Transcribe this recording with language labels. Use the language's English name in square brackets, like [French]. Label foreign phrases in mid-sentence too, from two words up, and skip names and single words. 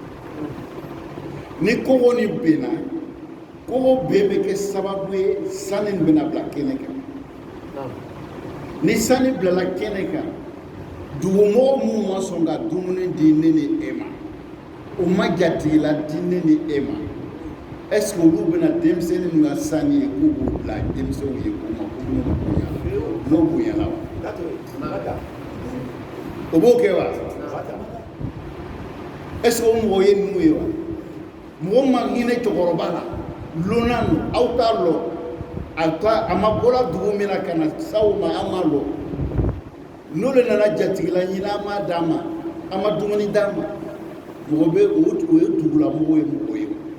[Bambara] ni kogo nin benna kogo ben bɛ kɛ sababu ye sanu nin bɛna bila kɛnɛ kan ni sanu bilala kɛnɛ kan dugumɔgɔ minnu ma sɔn ka dumuni di ne ni e ma o ma jatigila di ne ni e ma [French] est-ce que [Bambara] olu bɛna denmisɛnnin ninnu ka sanu ye k'u b'o bila denmisɛnw ye k'u ma k'u b'o bonya n'o bonyala wa o b'o kɛ wa [French] est-ce que [Bambara] o mɔgɔ ye ninnu ye wa mɔgɔ ma hinɛ cɛkɔrɔba la lonna no aw t'a lɔ a ma bɔra dugu min na ka na s'aw ma an ma lɔ n'olu nana jatigila ɲini an m'a d'a ma an ma dumuni d'a ma mɔgɔ bɛ o ye dugulamɔgɔ ye mɔgɔ ye